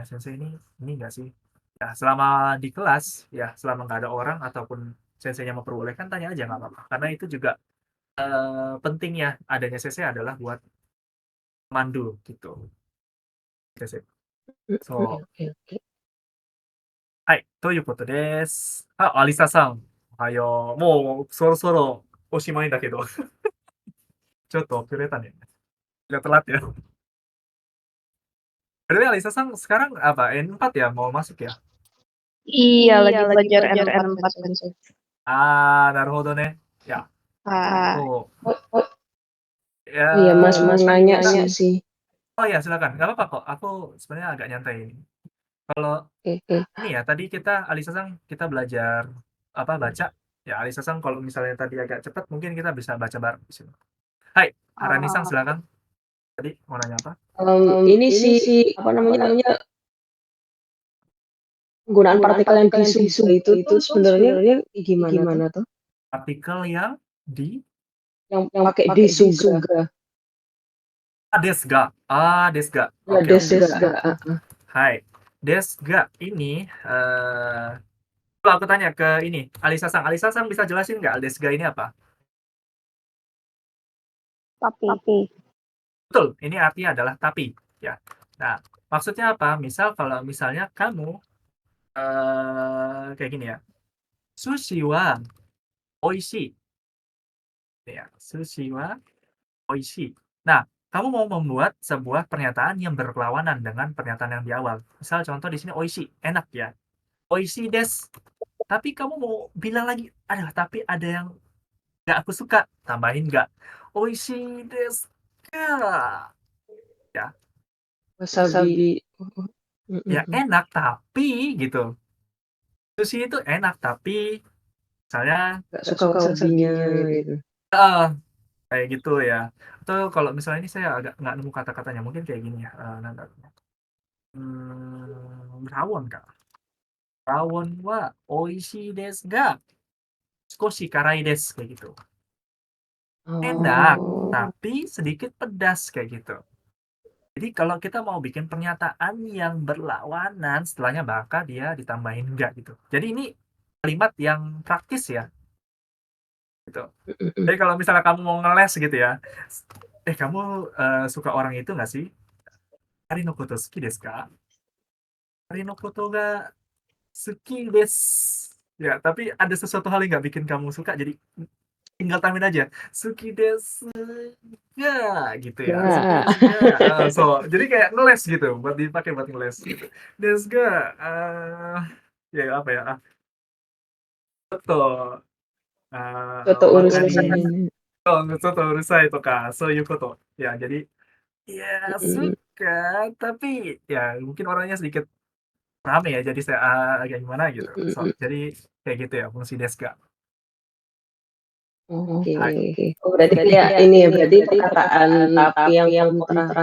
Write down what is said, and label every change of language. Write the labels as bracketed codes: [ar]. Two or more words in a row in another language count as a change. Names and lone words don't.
[id] Sensei ini nggak sih? Ya, selama di kelas, ya selama nggak ada orang ataupun senseinya memperbolehkan, tanya aja nggak apa-apa. Karena itu juga pentingnya adanya sensei adalah buat mandu gitu. Sensei. So, Oke. [ja] はい、ということです。アリサさん、おはよう。もうそろそろおしまいだけど、ちょっと遅れたね。 [id] Udah telat ya. Berarti Alisa Sang sekarang apa? N4 ya? Mau masuk ya? Iya, lagi belajar N4 Sensei. [ja] なるほどね. Ya. So, ya. [id] Iya, Mas mau nanya sih. Oh ya, silakan. Nggak apa-apa kok. Aku sebenarnya agak nyantai ini. Kalau ini ya, tadi Alisa Sang, kita belajar baca. Ya, Alisa Sang kalau misalnya tadi agak cepat, mungkin kita bisa baca bareng di sini. Hai, Harani Sang silakan. Tadi mau nanya apa? Ini sih apa namanya penggunaan partikel yang disuga itu sebenarnya gimana tuh? Partikel yang Yang pakai disuga. [ja] ですが。ですが. [id] Ya, [ja] ですが. [id] Hai. [ja] ですが [id] ini kalau aku tanya ke ini, Alisa Sang bisa jelasin nggak [ja] ですが [id] ini apa? Tapi. Betul, ini artinya adalah tapi, ya. Nah, maksudnya apa? Misal kalau misalnya kamu kayak gini ya. [ja] 寿司は美味しい。はい、寿司は美味しい. [id] Nah, kamu mau membuat sebuah pernyataan yang berlawanan dengan pernyataan yang di awal. Misal contoh di sini oishi, enak ya. [ja] 美味しいです. [id] Tapi kamu mau bilang lagi, aduh tapi ada yang nggak aku suka. Tambahin nggak. [ja] 美味しいですか. [id] Ya, Wasabi. ya enak tapi gitu. Sushi itu enak tapi misalnya Gak suka wasabinya gitu. kayak gitu ya. Atau kalau misalnya ini saya agak nggak nemu kata-katanya, mungkin kayak gini ya. Rawon kak. [ja] ラウォンは美味しいですが少し辛いです [id] kayak gitu. Enak, tapi sedikit pedas kayak gitu. Jadi kalau kita mau bikin pernyataan yang berlawanan, setelahnya bakal dia ditambahin enggak gitu. Jadi ini kalimat yang praktis ya, gitu. Jadi kalau misalnya kamu mau ngeles gitu ya, kamu suka orang itu nggak sih? [ja] アリのこと好きですか？アリのことが好きです. [id] Ya, tapi ada sesuatu hal yang nggak bikin kamu suka, jadi tinggal tambahin aja. [ja] 好きですが [id] gitu ya. Ya. [ja] 好きですが. [id] Jadi kayak ngeles gitu, buat dipakai buat ngeles gitu. [ja] ですが, [id] ya apa ya? Soto, Soto watari, urusan. [ja] 外うるさいとか、そういうこと. [id] Ya, jadi ya suka, tapi ya mungkin orangnya sedikit rame ya, jadi saya agak gimana gitu. Jadi kayak gitu ya, fungsi [ja] ですが. [id] Oke. Hai. Oh, berarti ya ini ya, berarti perkataan tapi yang kontra.